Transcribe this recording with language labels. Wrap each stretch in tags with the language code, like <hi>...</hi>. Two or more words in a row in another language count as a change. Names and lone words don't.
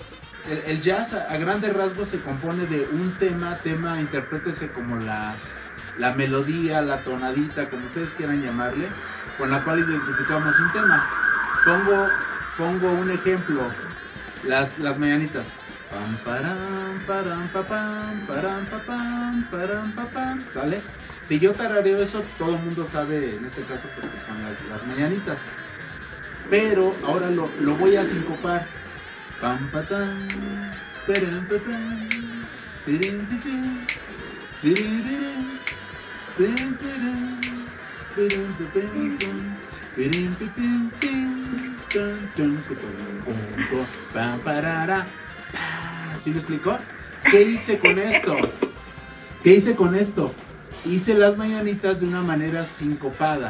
<es>El jazz a grandes rasgos se compone de un tema, interprétese como la melodía, la tonadita, como ustedes quieran llamarle, con la cual identificamos un tema. Pongo un ejemplo, las mañanitas. Pam, param, param, papam, param, papam, param, papam, ¿sale? Si yo tarareo eso, todo el mundo sabe, en este caso, pues que son las mañanitas. Pero ahora lo voy a sincopar. Pam, patam, param, papam, pirim, titim, pirim, pirim. ¿Sí me explicó? ¿Qué hice con esto? Hice las mañanitas de una manera sincopada.</es>